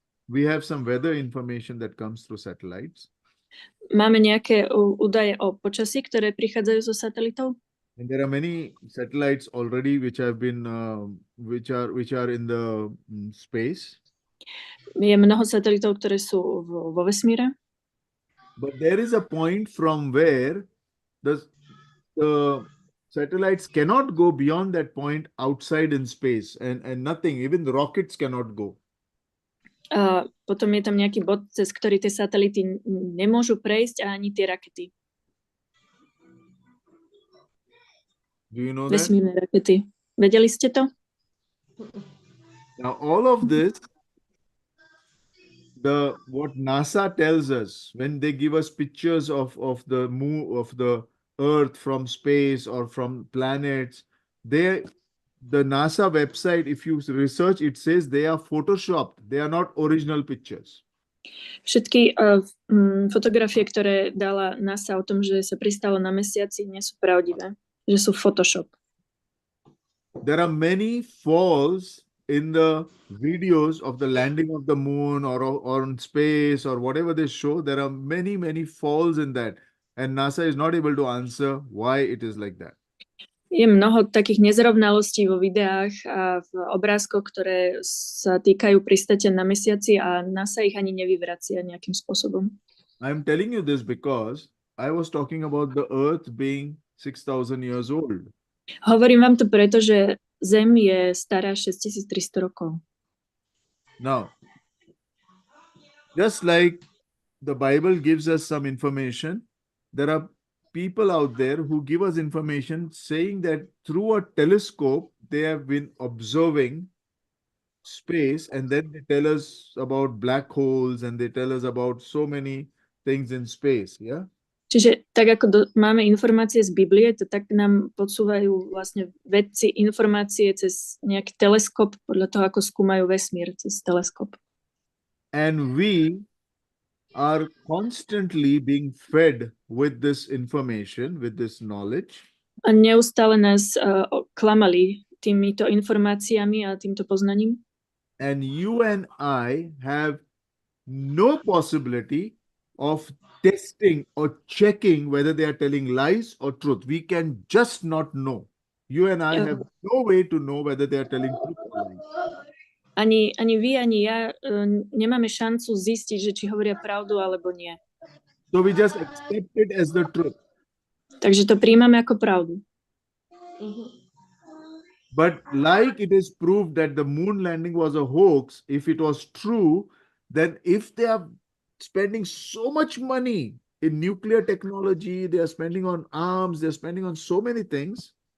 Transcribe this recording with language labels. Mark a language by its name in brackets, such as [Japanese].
[English] We have some weather information that comes through satellites. [Slovak] Máme nejaké údaje o počasí, ktoré prichádzajú zo satelitov. [English] And there are many satellites already which have been, which are in the space. [Slovak] Je mnoho satelitov, ktoré sú vo vesmíre. [English] But there is a point from where the satellites cannot go beyond that point outside in space, and nothing, even the rockets cannot go. [Slovak] Potom je tam nejaký bod, cez ktorý tie satelity nemôžu prejsť a ani tie rakety. [English] Do you know [Slovak] Vesmírne rakety. Vedeli ste to? [English] Now all of this, what NASA tells us when they give us pictures of the moon, of the Earth from space or from planets, the NASA website, if you research, it says they are photoshopped. They are not original pictures. [Slovak] Všetky fotografie, ktoré dala NASA o tom, že sa pristalo na mesiaci, nie sú pravdivé, že sú Photoshop. [English] There are many falls in the videos of the landing of the moon or on space or whatever they show. There are many falls in that. And NASA is not able to answer why it is like that. [Slovak] Je mnoho takých nezrovnalostí vo videách a v obrázkoch, ktoré sa týkajú pristátia na mesiaci a NASA ich ani nevyvracia nejakým spôsobom. [English] I'm telling you this because I was talking about the Earth being 6,000 years old. [Slovak] Hovorím vám to preto, že Zem je stará 6300 rokov. [English] Now, just like the Bible gives us some information, there are people out there who give us information saying that through a telescope, they have been observing space, and then they tell us about black holes and they tell us about so many things in space. Yeah. [Slovak] Čiže tak ako máme informácie z Biblie, to tak nám podsúvajú vlastne vedci informácie cez nejaký teleskop, podľa toho, ako skúmajú vesmír cez teleskop. [English] And we are constantly being fed with this information, with this knowledge. [Slovak] A neustále nás klamali týmito informáciami a týmto poznaním. [English] And you and I have no possibility of testing or checking whether they are telling lies or truth. We can just not know. You and I have no way to know whether they are telling truth or lies. [Slovak] Ani vy, ani ja nemáme šancu zistiť, že či hovoria pravdu alebo nie. [English] So we just accept it as the truth. [Slovak] Takže to príjmame ako pravdu. [English] But like it is proved that the moon landing was a hoax, if it was true, then if they are spending so much money in nuclear technology, they are spending on arms, they're spending on so many things.